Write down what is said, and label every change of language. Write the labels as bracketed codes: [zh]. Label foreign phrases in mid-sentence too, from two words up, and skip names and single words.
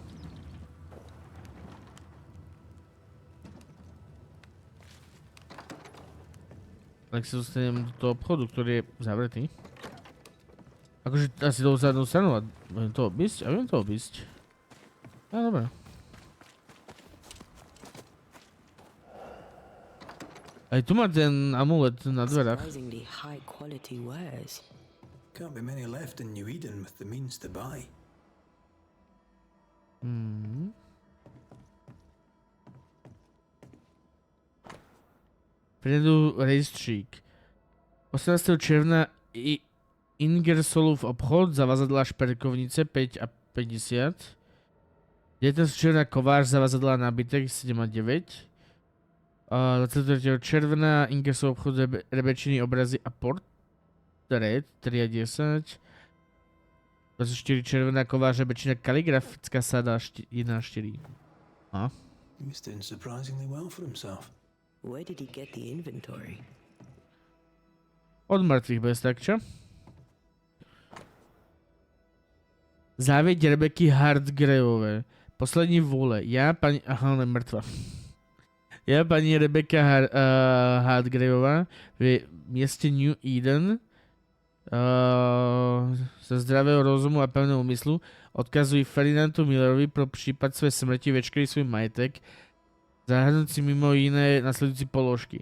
[sk] Tak sa dostanem do toho obchodu, ktorý je zavretý. Akože asi do zadnú stranu a budem to obísť? A budem to obísť. No dobré. Aj tu má ten amulet na dverách. [en] Surprisingly high quality wares. Can't be many left in New Eden with the means to buy. [cs] Vpredu rejstřík. 18. června Ingersolův obchod, zavazadla šperkovnice 5 a 50. 19. června kovář, zavazadla nábytek 7 a 9. 23. června Ingersolův obchod, rebečiny, obrazy a portrét 3 a 10. 24. června kovář, rebečina, kaligrafická sada 1 a 4. [sk] A? [en] He's doing surprisingly well for himself. Where did he get the inventory? [sk] Od mŕtvych bez tak, čo? [cs] Závěť Rebeky Hardgraveové. Poslední vůle. Já, paní... [sk] Aha, ona je mŕtva. [cs] Já, paní Rebeka Hardgraveová v městě New Eden ze zdravého rozumu a pevného úmyslu odkazují Ferdinandu Millerovi pro případ své smrti veškerý svůj majetek, zahrnúci mimo jiné nasledujúci položky.